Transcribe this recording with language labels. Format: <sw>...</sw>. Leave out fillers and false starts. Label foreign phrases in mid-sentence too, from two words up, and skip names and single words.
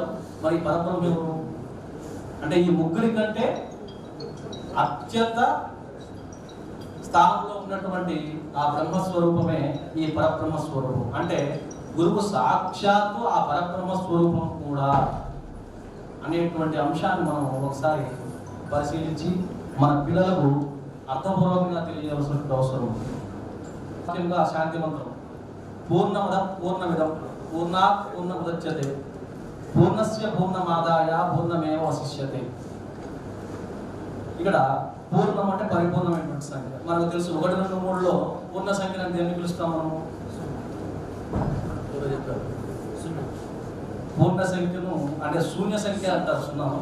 <te>మరి పరబ్రహ్మ ఎవరు అంటే ఈ ముగ్గురి కంటే అత్యంత స్థానంలో ఉన్నటువంటి ఆ బ్రహ్మస్వరూపమే ఈ పరబ్రహ్మ స్వరూపం. అంటే గురువు సాక్షాత్తు ఆ పరబ్రహ్మ స్వరూపం కూడా అనేటువంటి అంశాన్ని మనం ఒకసారి పరిశీలించి మన పిల్లలకు అర్థపూర్వకంగా తెలియజేయాల్సిన అవసరం ఉంది. ముఖ్యంగా శాంతి మంత్రం</te> <sa>పూర్ణమద పూర్ణమిదం పూర్ణాత్ పూర్ణముదచ్యతే పూర్ణస్య పూర్ణమాదాయ పూర్ణమేవ వశిష్యతే.</sa> <te>ఇక్కడ పూర్ణం అంటే పరిపూర్ణమైనటువంటి సంఖ్య. మనకు తెలుసు 1, 2, 3లో పూర్ణ సంఖ్యను అంటే ఎన్ని పిలుస్తాం మనము? పూర్ణ సంఖ్యను అంటే శూన్య సంఖ్య అంటారు. సున్నాము.</te>